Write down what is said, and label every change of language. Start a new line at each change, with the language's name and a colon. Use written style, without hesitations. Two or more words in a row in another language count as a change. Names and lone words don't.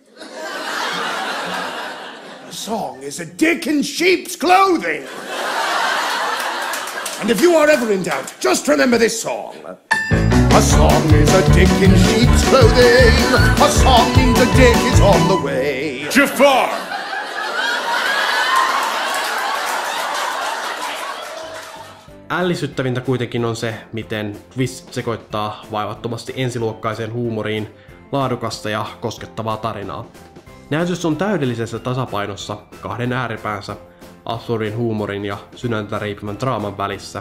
English: A song is a dick in sheep's clothing. And if you are ever in doubt, just remember this song. A song is a dick in sheep's clothing. A song means a dick is on the way. Jafar!
Finnish: Ällistyttävintä kuitenkin on se, miten Twist sekoittaa vaivattomasti ensiluokkaiseen huumoriin laadukasta ja koskettavaa tarinaa. Näytös on täydellisessä tasapainossa kahden ääripäänsä, absurdin huumorin ja sydäntä riipivän draaman välissä.